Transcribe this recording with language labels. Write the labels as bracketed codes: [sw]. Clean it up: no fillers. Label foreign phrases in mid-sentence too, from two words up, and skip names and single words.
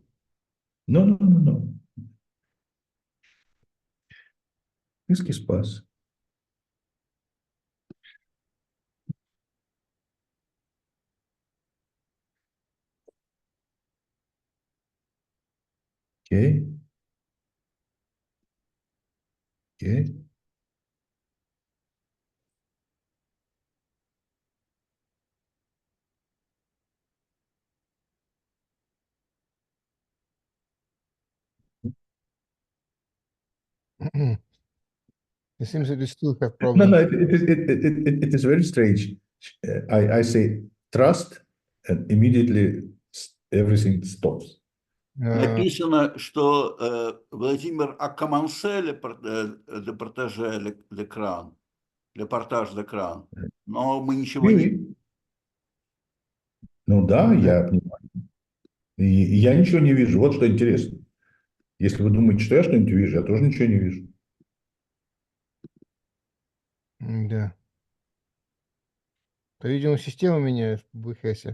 [ru] no. Риски спас. Окей. Окей. [en] It seems that you still have No, problems. it is very strange. I say trust, and immediately everything stops. [ru] Написано, что [fr] Владимир a commencé le partager l'écran, le partage d'écran, [ru] но мы ничего не... Oui. Ну да, я понимаю. И я ничего не вижу. Вот что интересно. Если вы думаете, что я что-нибудь вижу, я тоже ничего не вижу. Да. По-видимому, система меняет в BHS.